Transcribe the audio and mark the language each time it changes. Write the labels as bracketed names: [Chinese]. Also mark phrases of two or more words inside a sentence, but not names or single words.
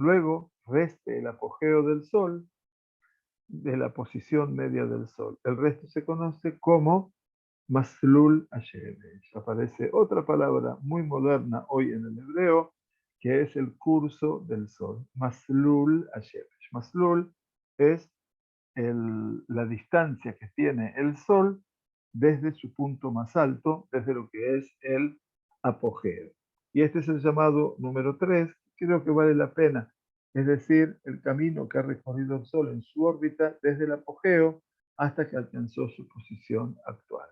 [Spanish] Luego, reste el apogeo del Sol de la posición media del Sol. El resto se conoce como [Hebrew] מסלול השמש. [Spanish] Aparece otra palabra muy moderna hoy en el hebreo, que es el curso del Sol. [Hebrew] מסלול השמש. [Spanish] Maslul es la distancia que tiene el Sol desde su punto más alto, desde lo que es el apogeo. Y este es el llamado número 3, creo que vale la pena, es decir, el camino que ha recorrido el Sol en su órbita desde el apogeo hasta que alcanzó su posición actual.